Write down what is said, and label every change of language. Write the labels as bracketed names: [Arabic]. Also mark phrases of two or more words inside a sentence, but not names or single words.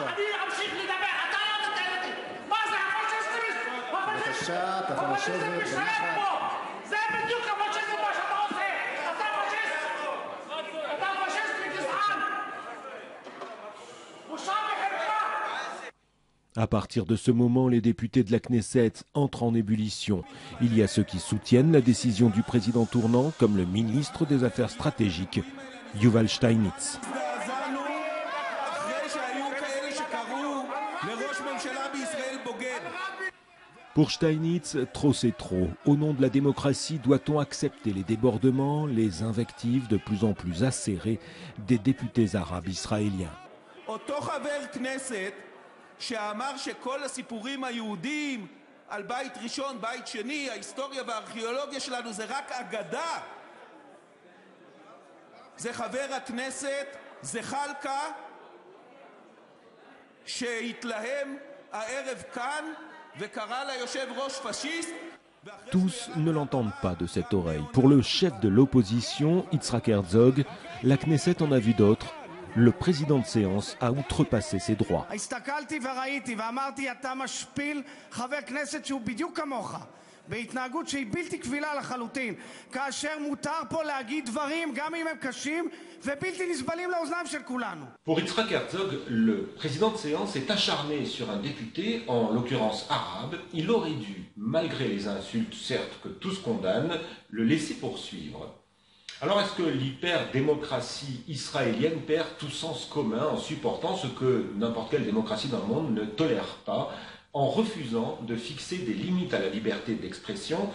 [Hebrew] אני אמשיך לדבר. אתה לא תתן אותי. מה זה הפשיסט? בבקשה, אתה יכול לשבת בנחת. זה בדיוק הפשיסט מה שאתה עושה. אתה פשיסט. אתה פשיסט וגזען. בושה וחרפה. [French] À partir de ce moment, les députés de la Knesset entrent en ébullition. Il y a ceux qui soutiennent la décision du président tournant, comme le ministre des Affaires stratégiques, Yuval Steinitz. Pour Steinitz, trop c'est trop. Au nom de la démocratie, doit-on accepter les débordements, les invectives de plus en plus acérées des députés arabes israéliens? [Hebrew] שאמר שכל הסיפורים היהודיים על בית ראשון, בית שני, ההיסטוריה והארכיאולוגיה שלנו זה רק אגדה. זה חבר הכנסת זחאלקה שהתלהם הערב כאן וקרא ליושב ראש פשיסט. [French] Tous ne l'entendent pas de cette oreille. Pour le chef de l'opposition, Yitzhak Herzog, la Knesset en a vu d'autres. Le président de séance a outrepassé ses droits. [Hebrew] הסתכלתי וראיתי ואמרתי, אתה משפיל חבר כנסת שהוא בדיוק כמוך, בהתנהגות שהיא בלתי קבילה לחלוטין, כאשר מותר פה להגיד דברים, גם אם הם קשים, ובלתי נסבלים לאוזניים של כולנו. [French] Pour Yitzhak Herzog, le président de séance est acharné sur un député, en l'occurrence arabe. Il aurait dû, malgré les insultes, certes que tous condamnent, le laisser poursuivre. Alors est-ce que l'hyper-démocratie israélienne perd tout sens commun en supportant ce que n'importe quelle démocratie dans le monde ne tolère pas, en refusant de fixer des limites à la liberté d'expression?